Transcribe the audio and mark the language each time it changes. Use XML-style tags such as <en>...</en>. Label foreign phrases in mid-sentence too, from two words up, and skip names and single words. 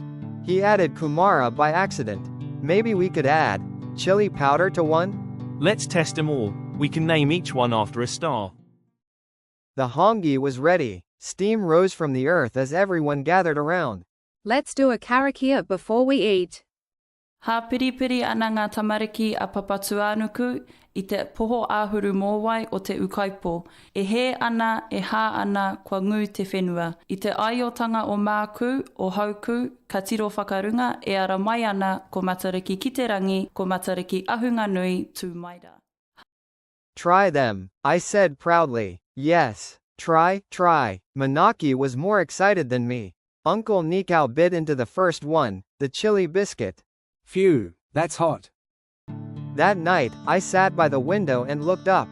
<en>He added Kumara by accident. Maybe we could add chili powder to one? Let's test them all. We can name each one after a star. The hongi was ready. Steam rose from the earth as everyone gathered around. Let's do a karakia before we eat.</en> <mi>Ha piripiri ana ngā tamariki a papatu anuku I te poho āhuru mōwai o te ukaipo. E he ana, e hā ana, kua ngū te whenua. I te aiotanga o māku, o hauku, ka tiro whakarunga, e ara mai ana, ko Matariki ki te rangi, ko Matariki ahunga nui tū maira.</mi> <en>Try them, I said proudly. Yes, try. Manaki was more excited than me. Uncle Nikau bit into the first one, the chili biscuit. Phew, that's hot. That night, I sat by the window and looked up.</en>